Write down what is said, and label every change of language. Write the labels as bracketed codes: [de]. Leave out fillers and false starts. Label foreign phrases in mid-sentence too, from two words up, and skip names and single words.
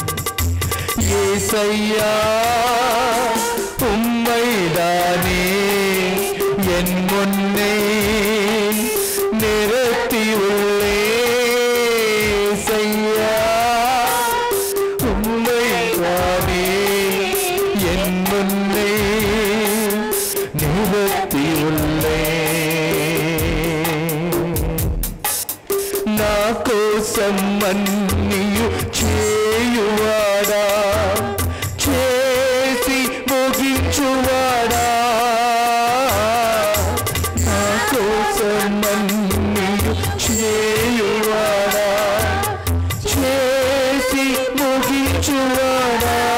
[ta] ஏசையா உம்மைதானே என் முன்னே நிறுத்தியுள்ளேன். ஏசையா உம்மைதானே என் முன்னே நிறுத்தியுள்ளேன். [te] నా కోసం అన్నీయు చేయువాడా, చేసి ముగించువాడా. నా కోసం అన్నీయు చేయువాడా, చేసి ముగించువాడా.